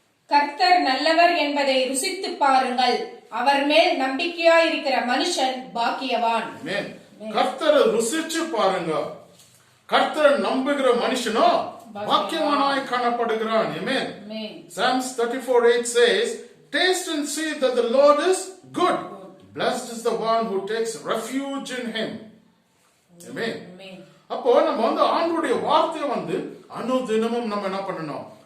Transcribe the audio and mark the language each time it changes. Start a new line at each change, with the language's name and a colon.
Tamil: கர்த்தர் நல்லவர் என்பதை ருசித்து பாருங்கள், அவர் மேல் நம்பிக்கையாயிருக்கிற மனுஷன் பாக்கியவான். கர்த்தரை ருசிச்சு பாருங்க. கர்த்தரை நம்புகிற மனுஷனோ பாக்கியவானாய் காணப்படுகிறான்.
English: Psalms 34:8 says, taste and see that the Lord is good. Blessed is the one who takes refuge in him. Amen.
Tamil: அப்போ நம்ம வந்து ஆண்டவருடைய வார்த்தையை வந்து அனுதினமும் நம்ம என்ன பண்ணணும்?